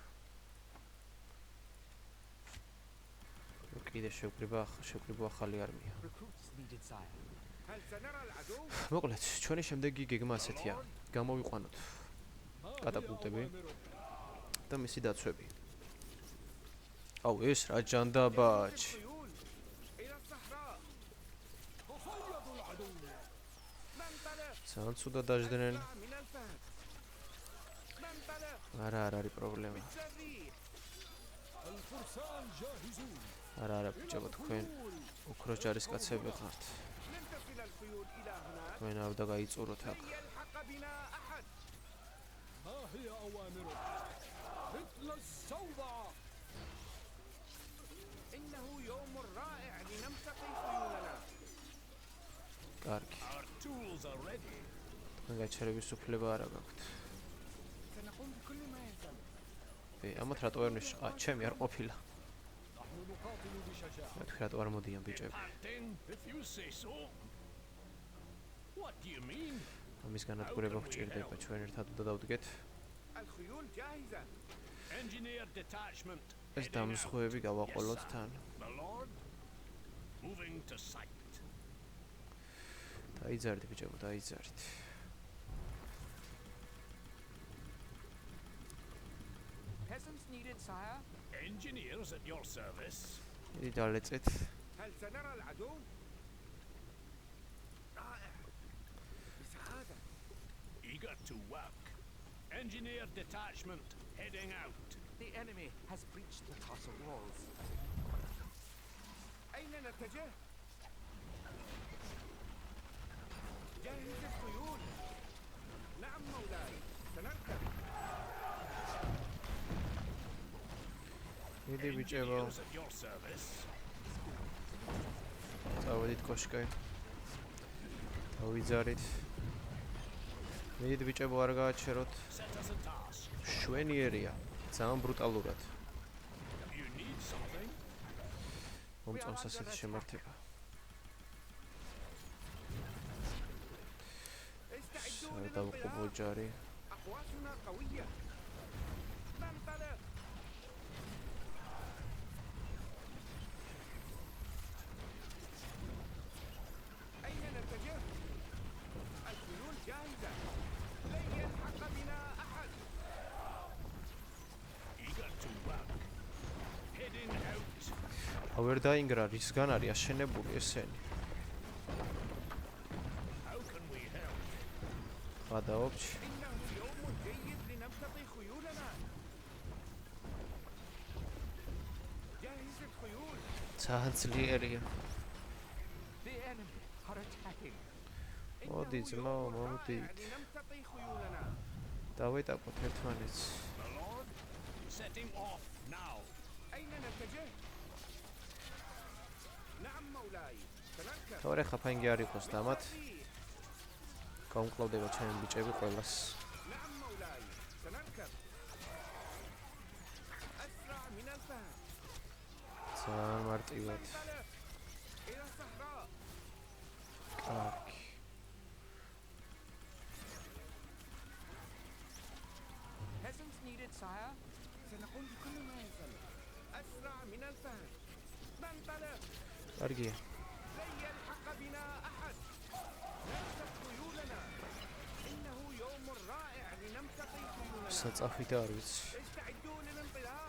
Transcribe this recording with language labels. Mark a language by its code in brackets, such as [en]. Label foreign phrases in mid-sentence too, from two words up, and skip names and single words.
[ka] კიდე შევკრიბო ახალი არმია. [en] Recruits needed, sire. [ar] هل سنرى العدو؟ [ka] მოკლედ, ჩვენი შემდეგი გეგმა ასეთია. გამოვიყვანოთ [ar] ما هي [ka] კატაპულტები [ar] أوامرك؟ [ka] და მისი დაცვები. აუ, ეს რა ჯანდაბაჭ. [ar] الخيول إلى الصحراء. تصيدوا العدو. ننطلق. [ka] ძალიან ცუდად დაждდნენ. [ar] أسرع من الفهد. ننطلق [ka] არა, არ არის პრობლემა. [ar] مثل الريح. الفرسان جاهزون. [ka] არა, ბიჭებო, თქვენ ოქროს ჯარისკაცები ხართ. [ar] لن تصل الخيول إلى هناك. [ka] თქვენ არ უნდა გაიწუროთ აქ. [ar] لن يلحق بنا أحد. ما هي أوامرك؟ مثل الزوبعة. إنه يوم رائع لنمتطي خيولنا. [ka] კარგი. [en] Our tools are ready. [ka] თქვენ გაჩერების უფლება არ გაქვთ. [ar] سنقوم بكل ما يلزم. [ka] ამათ რატო არ ნიშნა? ჩემი არ ყოფილა. [ar] نحن نقاتل بشجاعة. [ka] მეთქი რატო არ მოდიან ბიჭები? [en] Departing, if you say so. What do you mean? [ka] ამის განადგურება გვჭირდება, ჩვენ ერთად უნდა დავდგეთ. [ar] الخيول جاهزة. [en] Engineer detachment. [ka] ეს [en] heading out. [ka] დამზღვევები გავაყოლოთ [en] Yes, sir. [ka] თან. [en] The Lord. Moving to sight. [ka] დაიძარით ბიჭებო, დაიძარით. [en] Peasants needed, sire. Engineers at your service. [ka] იგი დალეწეთ. [ar] هل سنرى العدو؟ رائع. بسعادة. [en] Eager to work. Engineer detachment heading out. The enemy has breached the castle walls. [ar] أين نتجه؟ جهز الخيول. نعم مولاي سنركب. [ka] მიდი ბიჭებო, [en] Engineers at your service. [ka] წავედით კოშკი. დავიძარით. მიდი ბიჭებო, არ გააჩეროთ. [en] Set us a task. [ka] შვენიერია. ძალიან ბრუტალურად. [en] You need something? [ka] მომწონს ასეთი შემართება. [ar] استعدوا [ka] დავყობო [ar] للانطلاق. [ka] ჯარი. [ar] أقواتنا قوية. ننطلق. أين نتجه؟ الخيول جاهزة. لن يلحق بنا أحد. Eager to work. Heading out. [ka] ავერ დაინგრა, რისგან არის აშენებული ესენი? [en] How can we help? [ka] გადაობთ. [ar] إنه يوم جيد لنمتطي خيولنا. جهز الخيول. [ka] ძალიან ძლიერია. [en] The enemy are attacking. [ka] მოდი [ar] إنه [ka] ძმაო, [ar] يوم [ka] მოდი. [ar] رائع لنمتطي خيولنا. [ka] დავეტაკოთ ერთმანეთს. [en] The Lord. Setting off now. [ar] أين نتجه؟ نعم مولاي سنركب. [ka] თორე ხაფანგი არ იყოს და ამათ [ar] بالريح. [ka] გაუმკლავდება ჩემი ბიჭები ყველას. [ar] نعم مولاي سنركب. أسرع من الفهد. [ka] ძალიან მარტივი პარტიულად. [ar] انطلق إلى الصحراء. [ka] კარგი. [en] Peasants needed, sire. [ar] سنقوم بكل ما يلزم. أسرع من الفهد. ننطلق. [ka] კარგია. [ar] لن يلحق بنا أحد. نمسك خيولنا. إنه يوم رائع لنمتطي خيولنا. [ka] საწაფით არ ვიცი. [ar] استعدوا للانطلاق.